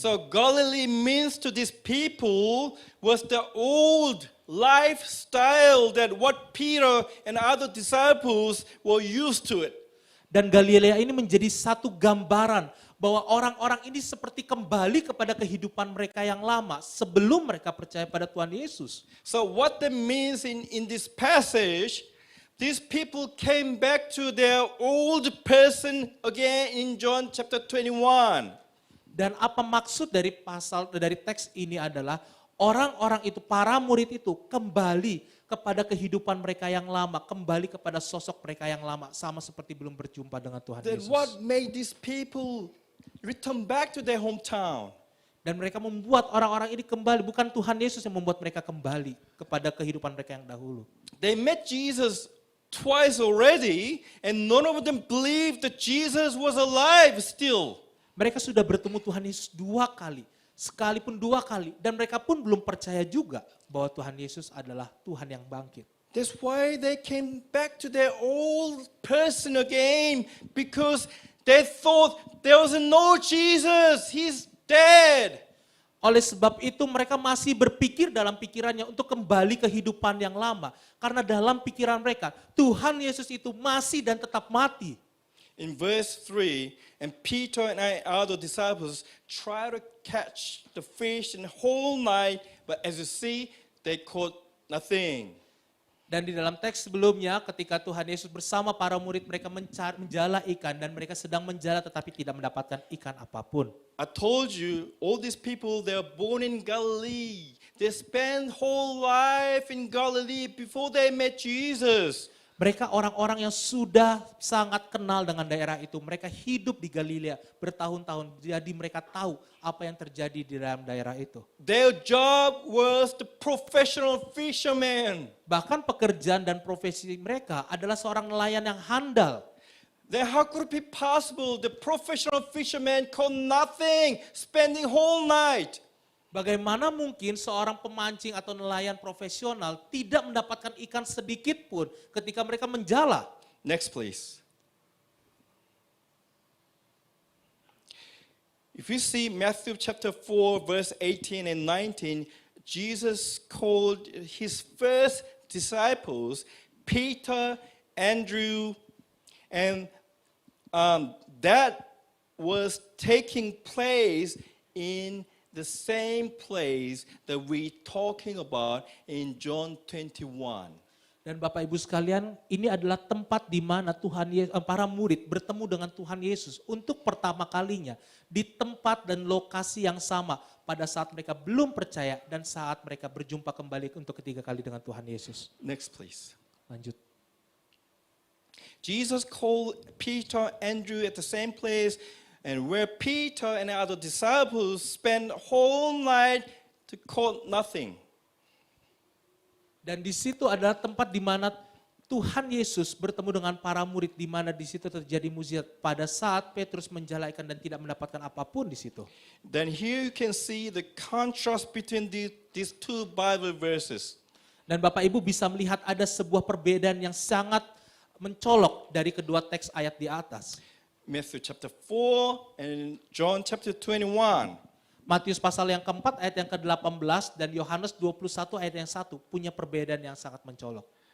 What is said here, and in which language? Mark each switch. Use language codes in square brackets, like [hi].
[en] So Galilee means to these people was the old lifestyle that what Peter and other disciples were used to it. [id] Dan Galilea ini menjadi satu gambaran bahwa orang-orang ini seperti kembali kepada kehidupan mereka yang lama sebelum mereka percaya pada Tuhan Yesus. [en] So what that means in this passage, these people came back to their old person again in John chapter 21. [id] Dan apa maksud dari teks ini adalah orang-orang itu, para murid itu kembali kepada kehidupan mereka yang lama, kembali kepada sosok mereka yang lama, sama seperti belum berjumpa dengan Tuhan [en] Then [id] Yesus. [en] what made these people return back to their hometown? [id] Dan mereka membuat orang-orang ini kembali, bukan Tuhan Yesus yang membuat mereka kembali kepada kehidupan mereka yang dahulu. [en] They met Jesus twice already, and none of them believed that Jesus was alive still. [id] Mereka sudah bertemu Tuhan Yesus 2 kali, sekalipun 2 kali, dan mereka pun belum percaya juga bahwa Tuhan Yesus adalah Tuhan yang bangkit. [en] That's why they came back to their old person again, because they thought there was no Jesus, he's dead. [id] Oleh sebab itu mereka masih berpikir dalam pikirannya untuk kembali ke kehidupan yang lama. Karena dalam pikiran mereka, Tuhan Yesus itu masih dan tetap mati. [en] In verse 3, and Peter and other disciples try to catch the fish in the whole night, but as you see, they caught nothing. [id] Dan di dalam teks sebelumnya ketika Tuhan Yesus bersama para murid mereka menjala ikan dan mereka sedang menjala tetapi tidak mendapatkan ikan apapun. [en] I told you, all these people, they are born in Galilee. They spend whole life in Galilee before they met Jesus. [id] Mereka orang-orang yang sudah sangat kenal dengan daerah itu. Mereka hidup di Galilea bertahun-tahun. Jadi mereka tahu apa yang terjadi di dalam daerah itu. [en] Their job was the professional fisherman. [id] Bahkan pekerjaan dan profesi mereka adalah seorang nelayan yang handal. [en] Then how could it be possible the professional fisherman caught nothing, spending whole night? [id] Bagaimana mungkin seorang pemancing atau nelayan profesional tidak mendapatkan ikan sedikit pun ketika mereka menjala? [en] Next, please. If you see Matthew chapter 4, verse 18 and 19, Jesus called his first disciples, Peter, Andrew, and that was taking place in the same place that we talking about in John 21. [id] Dan Bapak Ibu sekalian, ini adalah tempat di mana para murid bertemu dengan Tuhan Yesus untuk pertama kalinya di tempat dan lokasi yang sama pada saat mereka belum percaya dan saat mereka berjumpa kembali untuk ketiga kali dengan Tuhan Yesus. [en] Next, please. [id] Lanjut. [en] Jesus called Peter, Andrew at the same place, and where Peter and the other disciples spent whole night to caught nothing. [id] Dan di situ adalah tempat di mana Tuhan Yesus bertemu dengan para murid, di mana di situ terjadi mukjizat pada saat Petrus menjala ikan dan tidak mendapatkan apapun di situ. [en] Then here you can see the contrast between these two Bible verses. [id] Dan Bapak Ibu bisa melihat ada sebuah perbedaan yang sangat mencolok dari kedua teks ayat di atas. [en] Matthew chapter 4 and John chapter 21. [id] Matius pasal yang keempat ayat yang ke-18 dan Yohanes 21 ayat yang 1 punya perbedaan yang sangat mencolok.